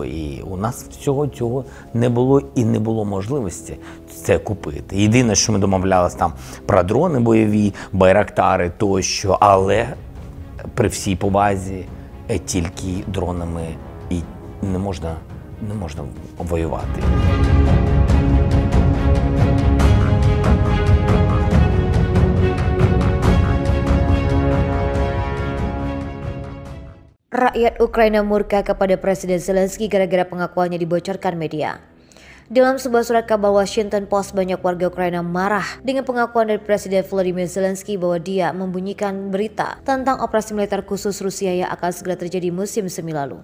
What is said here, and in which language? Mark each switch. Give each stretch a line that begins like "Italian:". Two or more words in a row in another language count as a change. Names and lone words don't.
Ukrainian: І у нас всього цього не було і не було можливості це купити. Єдине, що ми домовлялися там про дрони бойові, байрактари тощо, але при всій повазі тільки дронами і не можна воювати.
Indonesian: Rakyat Ukraina murka kepada Presiden Zelensky gara-gara pengakuannya dibocorkan media. Dalam sebuah surat kabar Washington Post, banyak warga Ukraina marah dengan pengakuan dari Presiden Volodymyr Zelensky bahwa dia membunyikan berita tentang operasi militer khusus Rusia yang akan segera terjadi musim semi lalu.